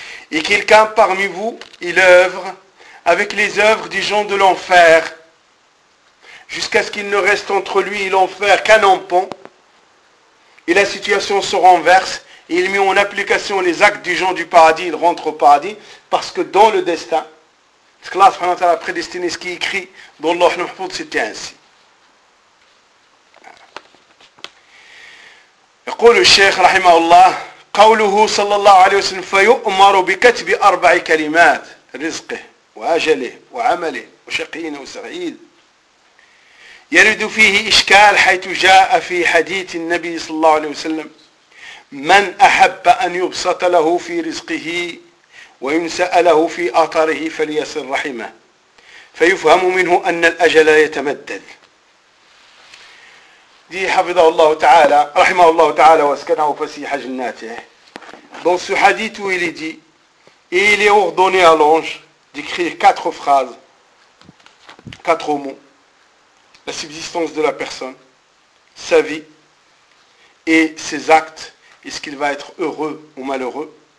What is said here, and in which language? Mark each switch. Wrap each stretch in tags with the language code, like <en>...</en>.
<fr>Et quelqu'un parmi vous, il œuvre avec les œuvres des gens de l'enfer, jusqu'à ce qu'il ne reste entre lui et l'enfer qu'un empan, et la situation se renverse, et il met en application les actes des gens du paradis, il rentre au paradis, parce que dans le destin, parce que Allah subhanahu wa ta'ala a prédestiné ce qui est écrit dans Lawh al-Mahfouz, c'était ainsi.</fr> <ar>يقول الشيخ رحمه الله قوله صلى الله عليه وسلم فيؤمر بكتب أربع كلمات رزقه وأجله وعمله وشقينه وسعيد يرد فيه إشكال حيث جاء في حديث النبي صلى الله عليه وسلم من أحب أن يبسط له في رزقه وينسأ له في أطره فليصل رحمه فيفهم منه أن الأجل يتمدد</ar> <fr>dit</fr> <ar>حفظه الله تعالى رحمه الله تعالى واسكنه فسيح جناته.</ar> <fr>Dans ce hadith où il est dit, et il est ordonné à l'ange d'écrire quatre phrases, quatre mots, la subsistance de la personne, sa vie et ses actes, est-ce qu'il va être heureux ou malheureux.</fr>